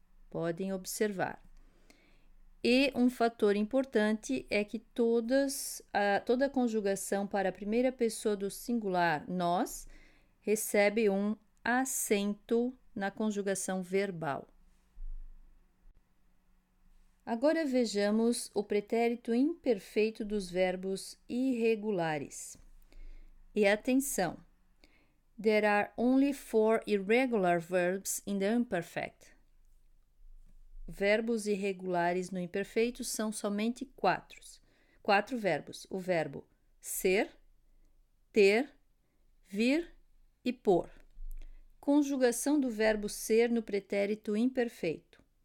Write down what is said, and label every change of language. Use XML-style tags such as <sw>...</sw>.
<pt>Podem observar. E um fator importante é que toda a conjugação para a primeira pessoa do singular, nós, recebe um acento na conjugação verbal. Agora vejamos o pretérito imperfeito dos verbos irregulares. E atenção!</pt> <en>There are only 4 irregular verbs in the imperfect.</en> <pt>Verbos irregulares no imperfeito são somente 4 verbos. O verbo ser, ter, vir e pôr. Conjugação do verbo ser no pretérito imperfeito.</pt>